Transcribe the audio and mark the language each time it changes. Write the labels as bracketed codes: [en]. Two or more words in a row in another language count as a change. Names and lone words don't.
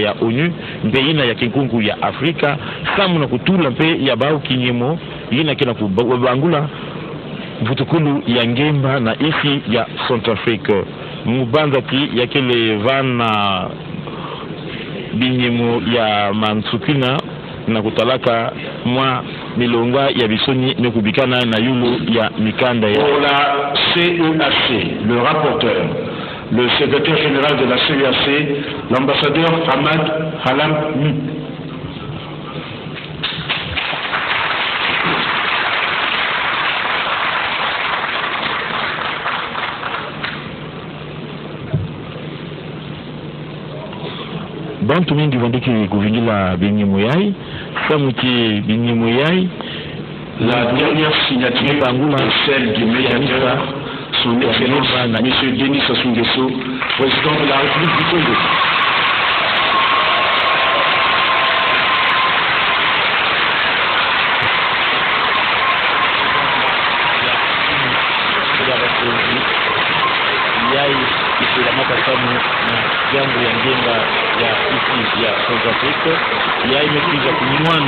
[ktu] ya ONU mpe ina ya kinkungu ya Afrika samu na kutula mpe ya bau kinyemo ina kina kubangula vutukulu ya ngemba na isi ya Centrafrique mubanzati ya kele vana binyemo ya mansukina na kutalaka mwa milonga ya bisoni mekubikana na yulu ya mikanda ya. [fr] Pour la CEAC, le rapporteur, le secrétaire général de la CEAC, l'ambassadeur Hamad Halam. [ktu] Bantu mingi vandiki kuvingila binyemo yai samuti binyemo yai [fr] la dernière signature est celle du médiateur son excellence M. Denis Sassou Nguesso, président de la République du Congo. [ktu] jambo ya ngenga ya isi ya Centrafrique ya imekuja kunywana